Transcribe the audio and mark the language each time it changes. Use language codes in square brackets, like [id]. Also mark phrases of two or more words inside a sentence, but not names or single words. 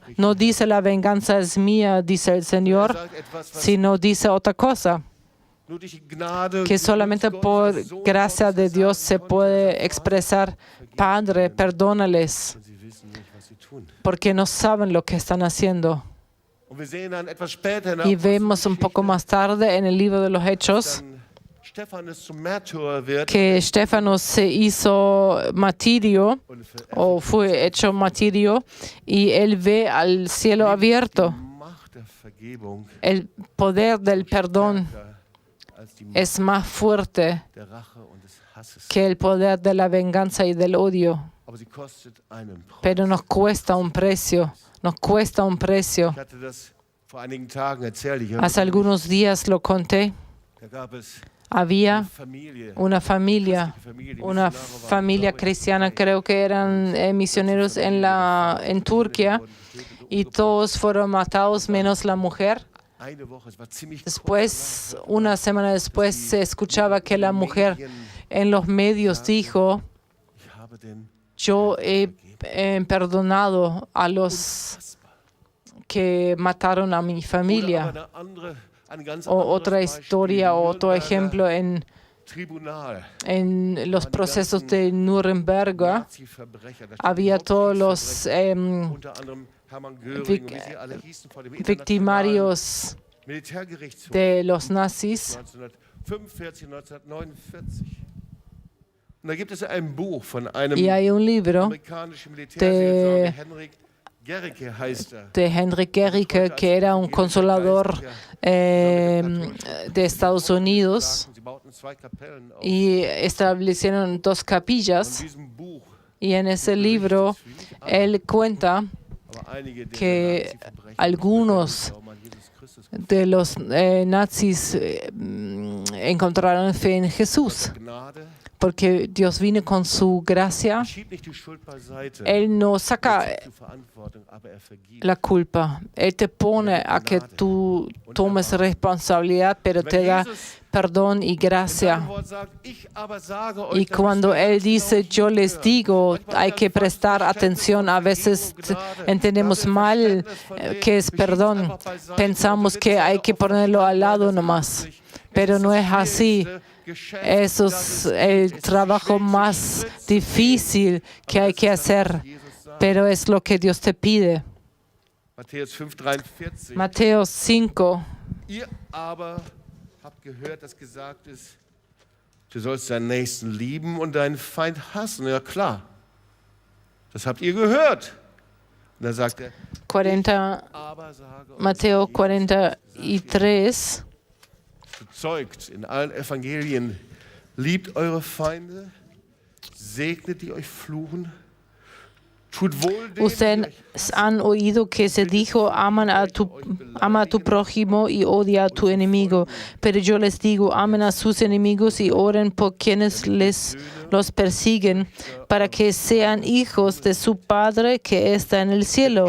[es] No dice la venganza es mía, dice el Señor, sino dice otra cosa, que solamente por gracia de Dios se puede expresar: Padre, perdónales, porque no saben lo que están haciendo. [de] Und wir sehen dann etwas später in der [es] Y vemos un poco más tarde en el libro de los Hechos [de] dann Stephanus zum Märtyrer wird [es] que Stefanos se hizo martirio [de] und [es] o fue hecho martirio y él ve al cielo abierto. [de] Macht der Vergebung [es] El poder del perdón [de] als die Macht [es] es más fuerte [de] der Rache und des Hasses. [es] que el poder de la venganza y del odio, [de] Aber sie kostet einen Preis. [es] pero nos cuesta un precio, nos cuesta un precio. [de] Ich hatte das vor einigen Tagen erzählt. Ich [es] Hace algunos días lo conté, [de] da gab es [es] había [de] Familie, [es] una familia, [de] die [es] una [de] Missionare waren, [es] familia cristiana, creo que eran misioneros en Turquía, y todos fueron matados menos la mujer. [de] eine Woche, es war ziemlich [es] Después, una semana después, se escuchaba que la mujer en los medios dijo: [de] ich habe den [es] yo he perdonado a los que mataron a mi [de] Oder [es] familia. [de] aber ein ganz [es] O [de] anderes [es] otra [de] Beispiel, [es] historia, otro [de] Nürnberger [es] ejemplo en [de] Tribunal. [es] los procesos de Nuremberg. [de] Nazi-Verbrecher, da stehen [es] Había [de] die [es] todos los [de] Hauptkriegsverbrecher, unter anderem Hermann Göring, [es] vic- [de] und wie sie alle hießen, vor dem [es] victimarios [de] Militärgerichtshof [es] de los nazis. 1945, 1949. [de] Und da gibt es ein Buch von einem [es] Y hay un libro [de] amerikanischen Militärseelsorger, Henrik Gericke heißt er. [es] de Henrik Gericke, que era un consolador de Estados Unidos, [de] Sie bauten 2 Kapellen auf. [es] y establecieron 2 capillas. [de] In diesem Buch, [es] Y en ese libro él cuenta [de] aber einige der [es] que [de] Nazi-Verbrecher [es] algunos [de] glauben an Jesus Christus, [es] de los nazis encontraron fe en Jesús, [de] Gnade, [es] porque Dios vino con su gracia. [de] schiebt nicht die Schuld beiseite, [es] Él no saca [de] zur Verantwortung, aber er vergibt. [es] la culpa. Él te pone a que tú tomes responsabilidad, pero te da perdón y gracia. [de] Sein Wort sagt, ich aber sage euch, [es] Y [de] dass [es] cuando [de] ihr [es] Él dice, yo les digo, hay que prestar atención. A veces entendemos mal qué es perdón. Pensamos que hay que ponerlo al lado nomás. Pero no es así. Eso es el trabajo más difícil que hay que hacer. Pero es lo que Dios te pide. [de] Matthäus 5,43. [es] Mateo 5. [de] Ihr aber habt gehört, dass gesagt ist, du sollst deinen Nächsten lieben und deinen Feind hassen. Ja klar, das habt ihr gehört. Und dann sagt er, 40, aber sage euch, [es] Mateo 43. [de] bezeugt in allen Evangelien, liebt eure Feinde, segnet die euch fluchen, tut wohl denen, [es] Ustedes han oído que se dijo, ama a tu prójimo y odia a tu enemigo. Pero yo les digo, amen a sus enemigos y oren por quienes los persiguen, para que sean hijos de su Padre que está en el cielo.